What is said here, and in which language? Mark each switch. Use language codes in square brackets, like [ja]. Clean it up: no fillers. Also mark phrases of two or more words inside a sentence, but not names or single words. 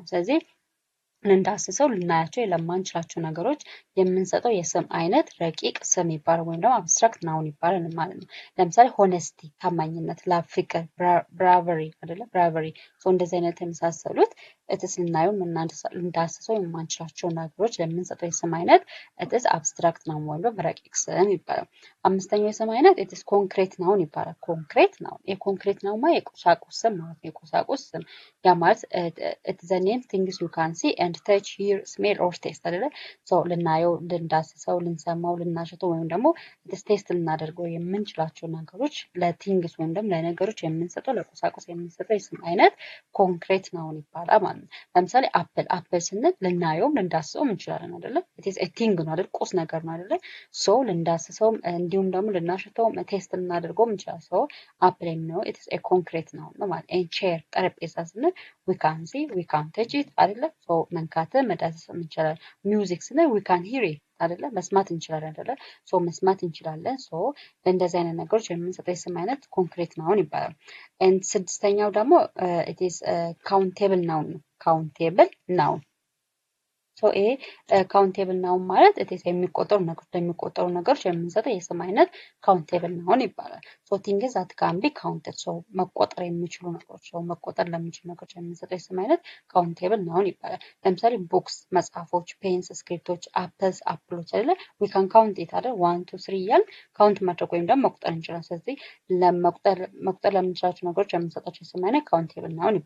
[am] ስለዚህ ልንዳስሰው ልናያቸው ለማንችላቸው ነገሮች የምንሰጠው የስም አይነት ረቂቅ ስም ይባላል ወይም ደግሞ [en] abstract noun [am] ይባላል ማለት ነው። ለምሳሌ ሆነስቲ ታማኝነት፣ ላቭ ፍቅር፣ ብራቨሪ አይደለ ብራቨሪ እንደዚህ አይነት የመሳሰሉት እትስ ልናየው ልንዳስሰው የማንችላቸው ነገሮች የምንሰጠው የስም አይነት [en] it's abstract noun [am] ወይም ደግሞ ረቂቅ ስም ይባላል። አምስተኛው የስም አይነት [en] it's concrete noun [am] ይባላል። [en] concrete noun concrete noun [am] ማለት የቁሳቁስ ስም ማለት ነው። የቁሳቁስ ስም ያ ማለት [en] it's the name things you can see and touch, hear, smell or taste [am] አይደለ ልናየው ልንዳስሰው ልንሰማው ልናሸተው ወይም ደግሞ ቴስት ልናደርገው የምንችላቸው ነገሮች ለቲንግስ ወይም ደግሞ ለነገሮች የምንሰጠው ለቁሳቁስ የምንሰጠው የስም አይነት [en] concrete noun [am] ይባላል ማለት ነው። ለምሳሌ አፕል ስንል ልናየውም ልንዳስሰውም እንችላለን አይደለ [en] it is a thing [am] ነው አይደል ቁስ ነገር ነው አይደለ ልንዳስሰውም እንዲሁም ደግሞ ልናሸተውም ቴስት ልናደርገውም እንችላለን አፕል የሚለው [en] it is a concrete noun [am] ነው ማለት ነው። ቼር ጠረጴዛ ስንል [en] we can see we can touch it [am] አይደለ መንካት መዳሰስ እንችላለን። ሚውዚክ ስንል [en] we can hear it [am] አይደለ መስማት እንችላለን አይደለ መስማት እንችላለን ለእንደዚህ አይነት ነገሮች የምንሰጠው የስም አይነት [en] concrete noun [am] ይባላል። ስድስተኛው ደግሞ [en] it is countable noun [am] ነው። [en] countable noun [am] ይሄ [en] countable noun [am] ማለት የሚቆጠሩ ነገሮች የምንሰጠው የስም አይነት [en] countable noun [am] ይባላል። [en] things that can be counted [am] መቆጠር የሚችሉ ነገሮች መቆጠር ለሚችሉ ነገሮች የምንሰጠው የስም አይነት [en] countable noun [am] ይባላል። ለምሳሌ ቡክስ መጽሐፎች፣ ፔንስ ስክሪፕቶች፣ አፕሎች አይደለ [en] we can count it [am] አይደል 1 2 3 እያልን ካውንት ማድረግ ወይም ደግሞ መቁጠር እንችላለን። ስለዚህ መቁጠር ለምንችላቸው ነገሮች የምንሰጣቸው የስም አይነት [en] countable noun